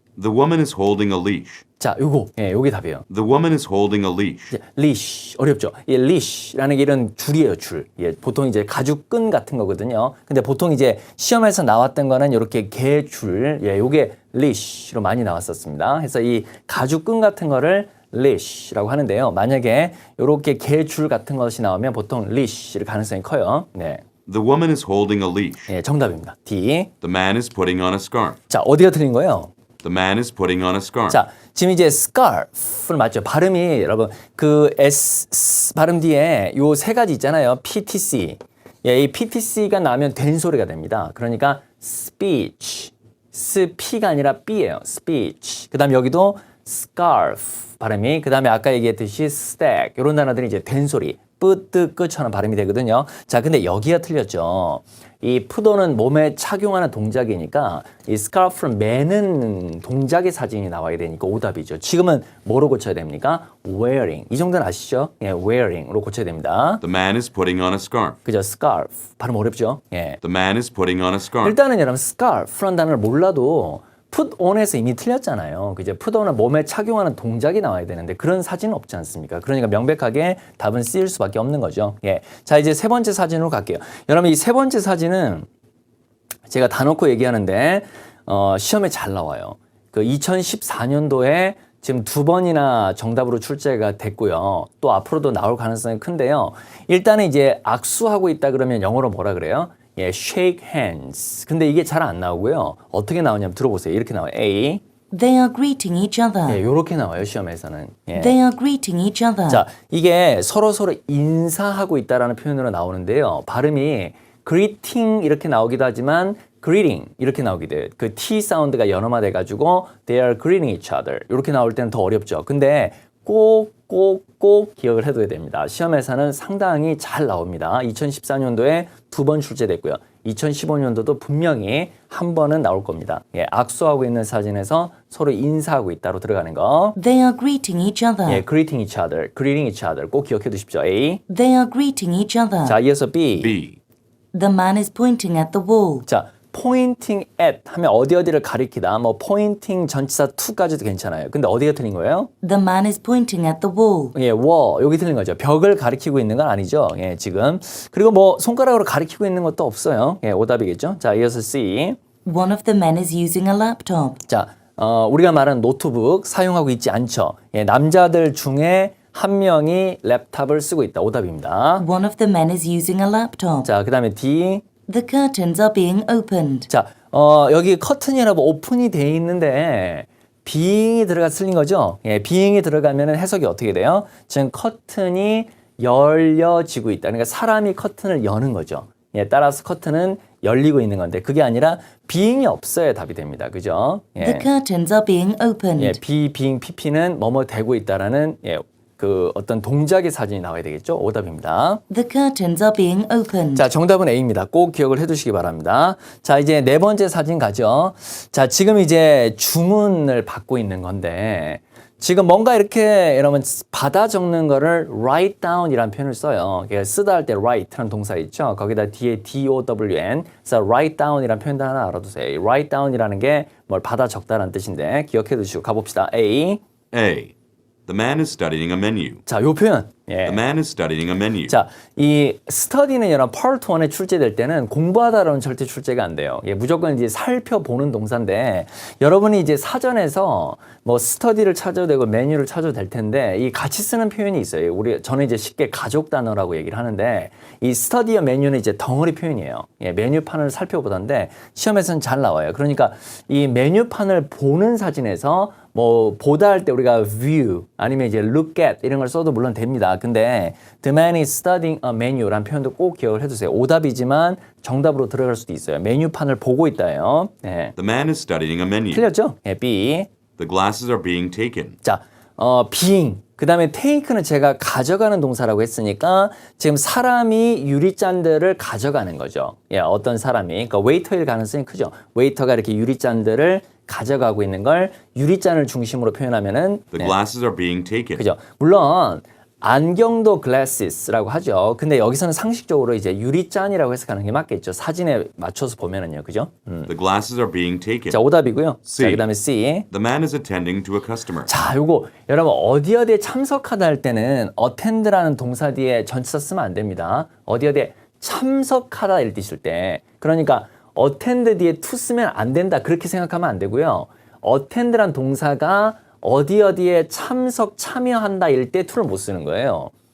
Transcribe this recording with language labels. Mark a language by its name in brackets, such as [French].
[English] The woman is holding a leash. [Korean] 자, 요거. 예, 요게 답이에요. [English] The woman is holding a leash. [Korean] leash 어렵죠. 이 leash라는 게 이런 줄이에요, 줄. 예, 보통 이제 가죽끈 같은 거거든요. 근데 보통 이제 시험에서 나왔던 거는 이렇게 개줄, 예, 요게 leash로 많이 나왔었습니다. 그래서 이 가죽끈 같은 거를 leash라고 하는데요. 만약에 이렇게 개줄 같은 것이 나오면 보통 leash일 가능성이 커요. 네, [English] The woman is holding a leash. [Korean] 예, 정답입니다. D. [English] The man is putting on a scarf. [Korean] 자, 어디가 틀린 거예요? [English] The man is putting on a scarf. [Korean] 자, 지금 이제 scarf를 맞죠? 발음이 여러분 그 S 발음 뒤에 요 세 가지 있잖아요. PTC. 예, 이 PTC가 나면 된 소리가 됩니다. 그러니까 speech. P가 아니라 B예요. speech. 그다음 여기도 scarf 발음이 그다음에 아까 얘기했듯이 stack 이런 단어들이 이제 된 소리. 뿌뜨 끝처럼 발음이 되거든요. 자, 근데 여기가 틀렸죠. 이 푸도는 몸에 착용하는 동작이니까 이 스카프를 매는 동작의 사진이 나와야 되니까 오답이죠. 지금은 뭐로 고쳐야 됩니까? wearing. 이 정도는 아시죠? 예, wearing으로 고쳐야 됩니다. [English] The man is putting on a scarf. [Korean] 그죠? scarf. 발음 어렵죠? 예. [English] The man is putting on a scarf. [Korean] 일단은 여러분 scarf라는 단어를 몰라도 put on에서 이미 틀렸잖아요. 그죠? put on은 몸에 착용하는 동작이 나와야 되는데 그런 사진은 없지 않습니까? 그러니까 명백하게 답은 C일 수밖에 없는 거죠. 예. 자, 이제 세 번째 사진으로 갈게요. 여러분 이 세 번째 사진은 제가 다 놓고 얘기하는데 시험에 잘 나와요. 그 2014년도에 지금 2번이나 정답으로 출제가 됐고요. 또 앞으로도 나올 가능성이 큰데요. 일단은 이제 악수하고 있다 그러면 영어로 뭐라 그래요? [English] 예, shake hands. [Korean] 근데 이게 잘 안 나오고요. 어떻게 나오냐면 들어보세요. 이렇게 나와요. A. [English] They are greeting each other. [Korean] 예, 요렇게 나와요. 시험에서는. 예. [English] They are greeting each other. [Korean] 자, 이게 서로 인사하고 있다라는 표현으로 나오는데요. 발음이 greeting 이렇게 나오기도 하지만 greeting 이렇게 나오기도 해요. 그 T 사운드가 연음화돼 가지고 [English] they are greeting each other. [Korean] 이렇게 나올 때는 더 어렵죠. 근데 꼭 기억을 해둬야 됩니다. 시험에서는 상당히 잘 나옵니다. 2014년도에 2번 출제됐고요. 2015년도도 분명히 한 번은 나올 겁니다. 예, 악수하고 있는 사진에서 서로 인사하고 있다로 들어가는 거. [English] They are greeting each other. [Korean] 예, [English] greeting each other [Korean] 꼭 기억해 두십시오. A. [English] They are greeting each other. [Korean] 자, 이어서 B. B. [English] The man is pointing at the wall. [Korean] 자, pointing at 하면 어디를 가리키다. 뭐 pointing 전치사 to까지도 괜찮아요. 근데 어디가 틀린 거예요? [English] The man is pointing at the wall. [Korean] 예, wall 여기 틀린 거죠. 벽을 가리키고 있는 건 아니죠. 예, 지금. 그리고 뭐 손가락으로 가리키고 있는 것도 없어요. 예, 오답이겠죠. 자, 이어서 C. [English] One of the men is using a laptop. [Korean] 자, 우리가 말하는 노트북 사용하고 있지 않죠. 예, 남자들 중에 한 명이 랩탑을 쓰고 있다. 오답입니다. [English] One of the men is using a laptop. [Korean] 자, 그 다음에 D. [English] The curtains are being opened. [Korean] 자, 여기 커튼이라고 오픈이 돼 있는데 being이 들어가 틀린 거죠? 예, being이 들어가면 해석이 어떻게 돼요? 지금 커튼이 열려지고 있다. 그러니까 사람이 커튼을 여는 거죠. 예, 따라서 커튼은 열리고 있는 건데 그게 아니라 being이 없어야 답이 됩니다. 그죠? 예. [English] The curtains are being opened. [Korean] 예, being, pp는 뭐뭐 되고 있다라는 예, 그 어떤 동작의 사진이 나와야 되겠죠? 오답입니다. [English] The curtains are being opened. [Korean] 자, 정답은 A입니다. 꼭 기억을 해두시기 바랍니다. 자, 이제 네 번째 사진 가죠. 자, 지금 이제 주문을 받고 있는 건데 지금 뭔가 이렇게 여러분 받아 적는 거를 write down이라는 표현을 써요. 쓰다 할 때 write라는 동사 있죠. 거기다 뒤에 down, 그래서 write down이라는 표현도 하나 알아두세요. write down이라는 게 뭘 받아 적다라는 뜻인데 기억해 두시고 가봅시다. A. A. [English] The man is studying a menu. [Korean] 자, 요 표현. 예. [English] The man is studying a menu. [Korean] 자, 이 study는 여러분 part 1에 출제될 때는 공부하다라는 절대 출제가 안 돼요. 예, 무조건 이제 살펴보는 동사인데 여러분이 이제 사전에서 뭐 study를 찾아도 되고 메뉴를 찾아도 될 텐데 이 같이 쓰는 표현이 있어요. 저는 이제 쉽게 가족 단어라고 얘기를 하는데 이 study와 메뉴는 이제 덩어리 표현이에요. 예, 메뉴판을 살펴보던데 시험에서는 잘 나와요. 그러니까 이 메뉴판을 보는 사진에서 뭐 보다 할 때 우리가 view 아니면 이제 look at 이런 걸 써도 물론 됩니다. 근데 [English] the man is studying a menu [Korean] 라는 표현도 꼭 기억을 해두세요. 오답이지만 정답으로 들어갈 수도 있어요. 메뉴판을 보고 있다요. 네. [English] The man is studying a menu. [Korean] 틀렸죠? 예, B. [English] The glasses are being taken. [Korean] 자, being. 그 다음에 take는 제가 가져가는 동사라고 했으니까 지금 사람이 유리잔들을 가져가는 거죠. 예, 어떤 사람이. 그러니까 웨이터일 가능성이 크죠. 웨이터가 이렇게 유리잔들을 가져가고 있는 걸 유리잔을 중심으로 표현하면은 [English] The glasses are being taken. [Korean] 그죠. 물론 안경도 glasses라고 하죠. 근데 여기서는 상식적으로 이제 유리잔이라고 해석하는 게 맞겠죠. 사진에 맞춰서 보면은요. 그죠? [English] The glasses are being taken. [Korean] 자, 오답이고요. C. 자, 그다음에 C. [English] The man is attending to a customer. [Korean] 자, 요거 여러분 어디에 참석하다 할 때는 attend라는 동사 뒤에 전치사 쓰면 안 됩니다. 어디에 참석하다 이럴 때 있을 때. 그러니까 attend 뒤에 to 쓰면 안 된다. 그렇게 생각하면 안 되고요. attend라는 동사가 어디에 참여한다 이럴 때 to를 못 쓰는 거예요.